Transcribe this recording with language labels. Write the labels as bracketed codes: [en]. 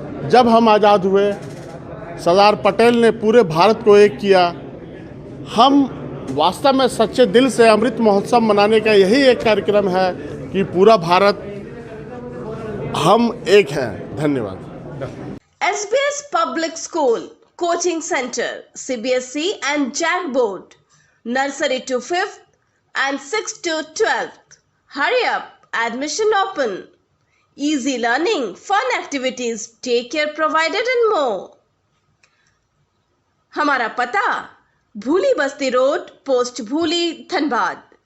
[hi] जब हम आज़ाद हुए, सरदार पटेल ने पूरे भारत को एक किया। हम वास्तव में सच्चे दिल से अमृत महोत्सव मनाने का यही एक कार्यक्रम है कि पूरा भारत हम एक हैं। धन्यवाद। [en] SBS Public School Coaching Center, CBSE and JAC Board, Nursery to 5th and 6th to 12th. Hurry up, admission open. Easy learning, fun activities, daycare provided and more. [hi] हमारा पता भूली बस्ती रोड, पोस्ट भूली, धनबाद।